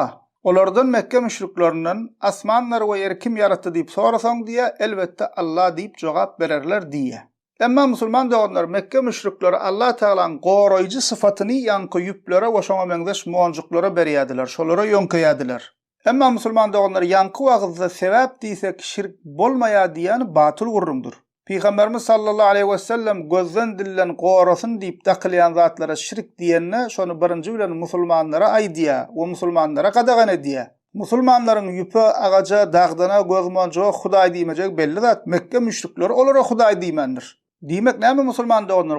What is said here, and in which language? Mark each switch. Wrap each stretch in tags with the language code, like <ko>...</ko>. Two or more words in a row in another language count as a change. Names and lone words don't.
<tk>Olardan Mekke müşriklerinden asmanlary we ýeri kim yaratdy diýip sorasaň diýe elbetde Allah diýip jogap bererler diýe. Emma musulman doganlar Mekke müşrikleri Allah Taala'ň goraýjy syfatyny ýanky ýüplere we şoňa meňzeş muňjuklara berýärdiler, şolara ýönkeýärdiler. Emma musulman doganlar ýanky wagtda sebäp diýsek şirk bolmaýa diýeni batyl gurrumdur. Peygamberimiz</tk> <ar>صلى الله عليه وسلم</ar> <tk>gözden dillen gorasyn diýip dakylýan zatlara şirk diýenne şonu birinji bilen musulmanlara aýdýar we musulmanlara gadagan edýär. Musulmanlaryň ýüpe agaja dagdana gözmonjo Hudaý diýmejek belli zat. Mekke müşrikleri olara Hudaý diýmendir. Diýmek näme musulman doganlar?</tk>